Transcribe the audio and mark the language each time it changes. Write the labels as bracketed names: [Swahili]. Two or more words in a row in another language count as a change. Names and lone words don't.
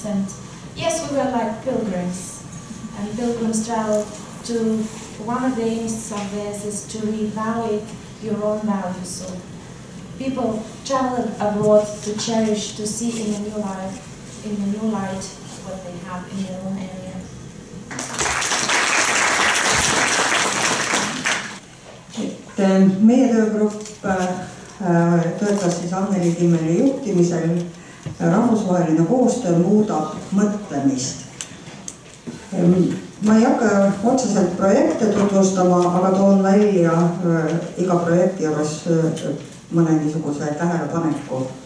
[English] And yes, we were like pilgrims, and pilgrims travel to, one of the aims of this is to reevaluate your own values. So people travel abroad to cherish, to see in a new light what they have in their own area. [Estonian] Meie töögrupp töötas siis Anneli Timmeli juhtimisel. Rahvusvaheline koostöö muudab mõtlemist. Ma ei hakka otseselt projekte tutvustama, aga toon välja iga projekti juures mõne niisuguse tähelepaneku.